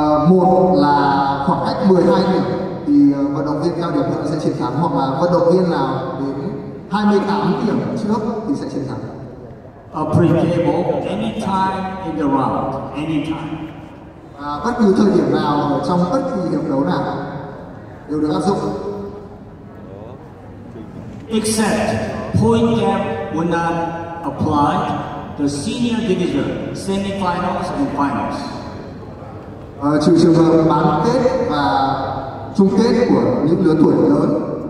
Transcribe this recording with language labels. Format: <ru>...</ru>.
<vi>Một là khoảng cách 12 điểm thì vận động viên cao điểm hơn sẽ chiến thắng, hoặc là vận động viên nào đến 28 điểm trước thì sẽ chiến thắng.</vi> <en>Applicable anytime in the round, anytime.</en> <vi>Bất cứ thời điểm nào ở trong bất kỳ hiệp đấu nào đều được áp dụng.</vi> <en>Except point gap will not apply to senior division, semifinals and finals.</en> <vi>Trừ trường hợp bán kết và chung kết của những lứa tuổi lớn.</vi>